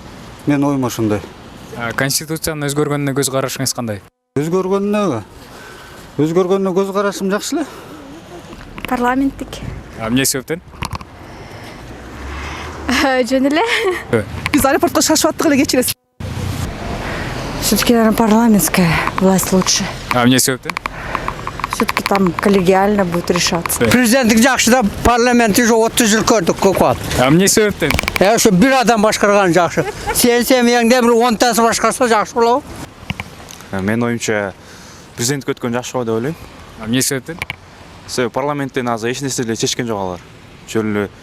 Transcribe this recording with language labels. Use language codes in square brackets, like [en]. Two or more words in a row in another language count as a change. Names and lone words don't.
[ky] Менин оюм ошондой. Конституцияны өзгөргөнүнө көз карашыңыз кандай? Өзгөргөнүнө көз карашым жакшы эле. Парламенттик. Эмне себептен? Жөн эле. Биз аэропортко шашып аттык эле кечиресиз. [ru] Все-таки, наверное, парламентская власть лучше. [ky] Эмне себептен? [ru] Все-таки там коллегиально будет решаться. [ky] Президенттик жакшы да, парламентти уже 30 жыл көрдүк көп уақыт. Эмне себептен? Ошо бир адам башкарган жакшы. Сен семьяңда бир 10 тасы башкарса жакшы болобу? Менин оюмча президенттик өткөн жакшы го деп ойлойм. Эмне себептен? Себеби парламенттен азыр эч нерсе эле чечкен жок алар.